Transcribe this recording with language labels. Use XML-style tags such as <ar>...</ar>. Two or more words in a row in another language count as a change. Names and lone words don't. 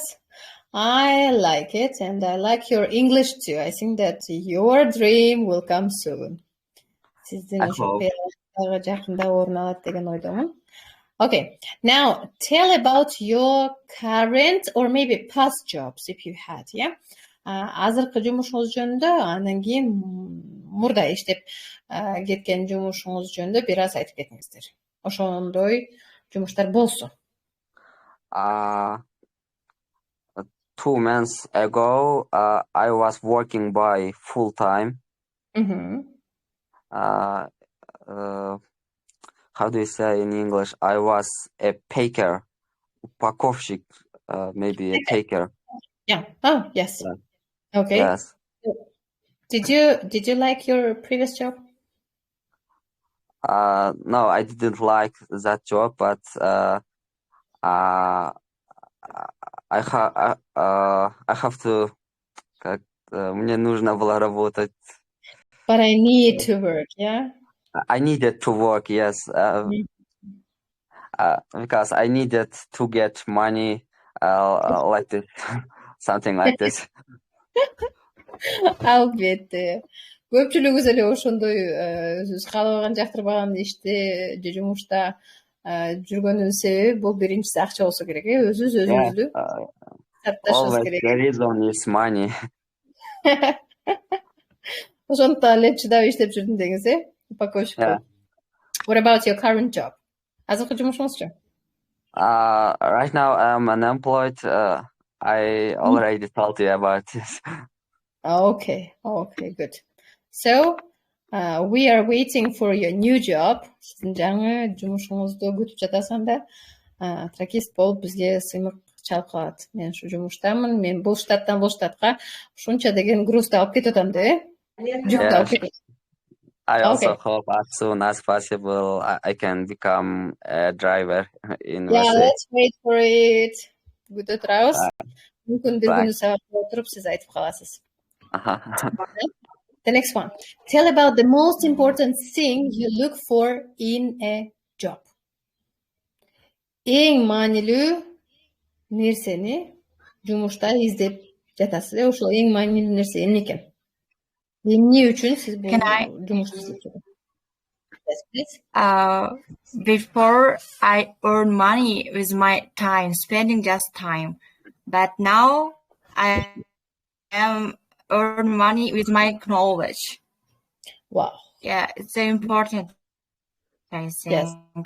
<en>I like it, and I like your English too. I think that your dream will come soon. Okay, now tell about your current or maybe past jobs if you had, yeah?</en> <ky>Азыркы жумушуңуз жөнүндө, андан кийин мурда иштеп кеткен жумушуңуз жөнүндө бир аз айтып кетиңиздер. Ошондой жумуштар болсо.</ky> <en>2 months ago, I was working by full time. How do you say in English? I was a packer, упаковщик, maybe a packer. Yeah. Oh, yes. Yeah. Okay. Yes. Did you like your previous job? No, I didn't like that job, but I have to.</en> <ru>Мне нужно было работать.</ru> <en>But I need to work, yeah? I needed to work, yes. Because I needed to get money, like this, something like this.</en> <ky>Албетте. Көпчүлүгүбүз эле ошондой өзүбүз каалабаган, жактырбаган иште же жумушта жүргөндүн себеби бул биринчиси акча болсо керек, өзүбүздү</ky> <en>Always the reason is money.</en> <ky>Ошондуктан эле чыдап иштеп жүрдүм деңиз, упаковщик болуп.</ky> <en>What about your current job?</en> <ky>Азыркы жумушуңузчу?</ky> <en>Right now I'm unemployed. I already told you about this. Okay, good. So, we are waiting for your new job.</en> <ky>Сиздин жаңы жумушуңузду күтүп жатасың да, тракист болуп бизге сыймык чалып калат. Мен ушу жумуштамын, мен бул штаттан бул штатка ушунча деген грузду алып кетип атам да, жүктү алып кетип.</ky> <en>I also hope as soon as possible I can become a driver in Yeah, USA. let's wait for it.</en> <ky>Күтө турабыз. Мүмкүн бир күнү сабакка отуруп сиз айтып каласыз.</ky> <en>The next one. Tell about the most important thing you look for in a job.</en> <ky>Эң маанилүү нерсени жумушта издеп жатасыз. Ошол эң маанилүү нерсе эмне экен? Эмне үчүн сиз бул жумушту издеп жатасыз?</ky> <en>Yes, please. Before I earn money with my time, spending just time. But now I am earn money with my knowledge. Wow. Yeah, it's very important, I think.</en>